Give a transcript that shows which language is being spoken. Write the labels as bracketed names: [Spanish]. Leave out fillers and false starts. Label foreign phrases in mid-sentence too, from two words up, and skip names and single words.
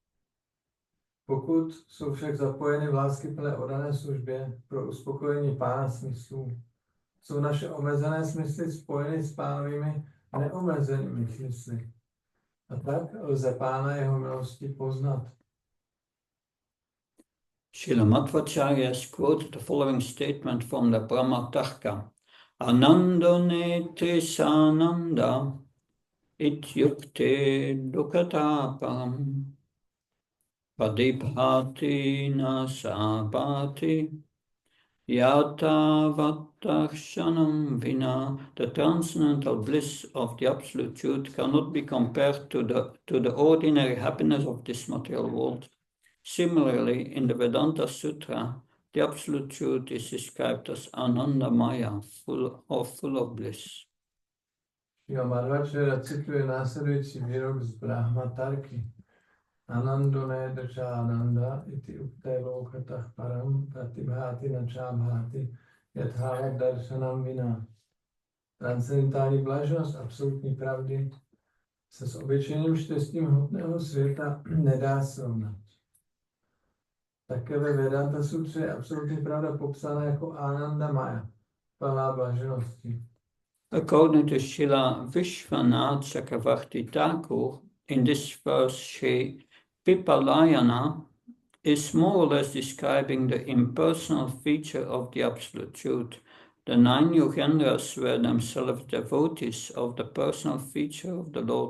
[Czech] Pokud jsou však zapojeny v láskyplné oddané službě pro uspokojení Pána smyslů, jsou naše omezené smysly spojeny s Pánovými neomezenými smysly. A tak lze Pána jeho milosti poznat. [English] Srila Madhvacharya has quoted the following statement from the Brahma Tarka. [Sanskrit] आनन्दोने सनन्द इत्युक्ते दुकतपरम् पदिभाति नसभाति यतवत्तर्शनम् विना. [English] The transcendental bliss of the absolute truth cannot be compared to the ordinary happiness of this material world. Similarly, in the Vedanta Sutra, the absolute truth is described as Anandamaya, full of bliss. [Czech] Madhvacharya cituje následující výrok z Brahma Tarky. [Sanskrit] आनन्दोने दचानन्द इति उक्ते लोकतः परम् प्रतिभाति नचाभाति यथा दर्शनम् विना. [Czech] Transcendentální blaženost absolutní pravdy se s obyčejným štěstím hmotného světa nedá srovnat. Také ve Vedanta sutře je absolutní pravda popsána jako Ananda Maya, plná blaženosti. [English] According to Srila Vishwanath Chakravarti Thakur, in this verse, Shri Pipalayana is more or less describing the impersonal feature of the Absolute Truth. The 9 Yogendras were themselves devotees of the personal feature of the Lord.